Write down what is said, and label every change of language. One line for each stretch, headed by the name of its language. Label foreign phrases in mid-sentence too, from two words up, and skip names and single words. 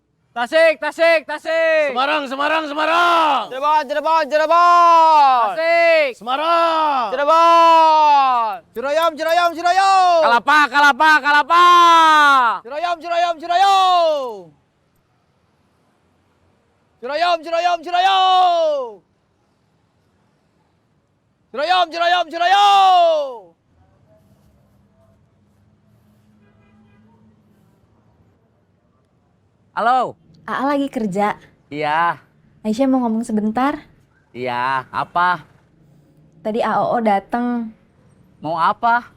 Indonesian: Tasik, tasik, tasik. Semarang, Semarang, Semarang. Cirebon, Cirebon, Cirebon. Tasik. Semarang. Cirebon. Ciroyom, Ciroyom, Ciroyom. Kalapa, kalapa, kalapa. Ciroyom, Ciroyom, Ciroyom. Ciroyom, Ciroyom, Ciroyom. Ciroyom, Ciroyom, Ciroyom. Halo. Aa lagi kerja. Iya, Aisyah mau ngomong sebentar. iya. Apa? Tadi AOO dateng. Mau apa?